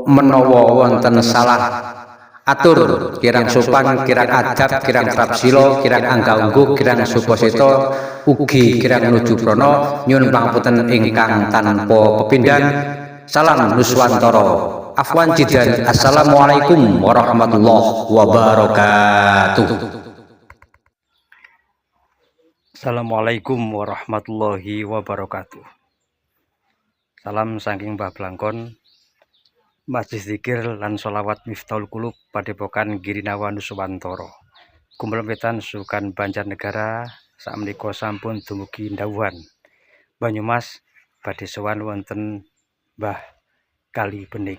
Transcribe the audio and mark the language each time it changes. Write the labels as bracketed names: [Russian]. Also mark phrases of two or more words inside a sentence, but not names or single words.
[Javanese] Menawa wonten salah atur, kirang sopan, kirang adab, kirang prapsila, kirang angga-ungguh, kirang supasita, ugi kirang nuju prana, nyuwun pangapunten ingkang tanpa pepindhan. Salam Nuswantara. [Arabic] عفوا جدا. السلام عليكم ورحمة الله وبركاته. السلام عليكم ورحمة الله وبركاته. [Javanese] Salam saking Mbah Blangkon, Majelis Zikir lan Sholawat Miftahul Qulub Padepokan Girinawa Nuswantara, Gumbelwetan Sukan Banjarnegara. Sakmenika sampun dumugi Dawan, Banyumas, badhe sowan wonten Mbah Kali Bening.